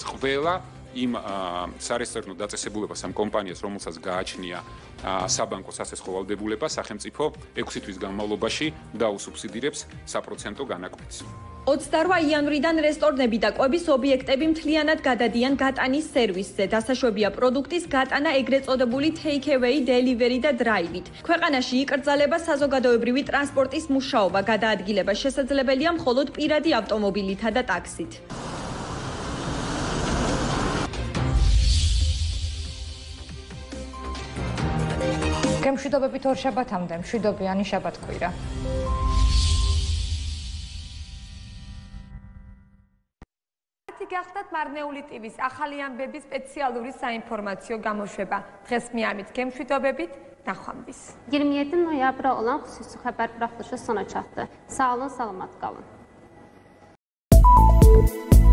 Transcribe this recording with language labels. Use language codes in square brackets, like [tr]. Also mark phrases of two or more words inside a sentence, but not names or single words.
[ka] ყველა იმ სარესტორნო დაწესებულებას ამ კომპანიას, რომელსაც გააჩნია საბანკო სასესხო ვალდებულება, სახელმწიფო 6 თვის განმავლობაში დაუსუბსიდირებს საპროცენტო განაკვეთს. 28 იანვრიდან რესტორნები და კვების ობიექტები მთლიანად გადადიან გატანის სერვისზე. დასაშვებია პროდუქტის გატანა ეგრეთ წოდებული [en] take away, [ka] delivery და drive-ით. ქვეყანაში იკრძალება საზოგადოებრივი ტრანსპორტის მუშაობა, გადაადგილება შესაძლებელია მხოლოდ პირადი ავტომობილითა და ტაქსით. გემშვიდობებით ორ შაბათამდე, მშვიდობიანი შაბათკვირა. გახდათ მარნეული ტივის ახალი ამბების სპეციალური საინფორმაციო გამოშვება. დღეს მიამით გემშვიდობებით, ნახვამდის. [az] 27 noyabrda olan xüsusi xəbər buraxılışı sona çatdı. Sağ olun, salamat qalın.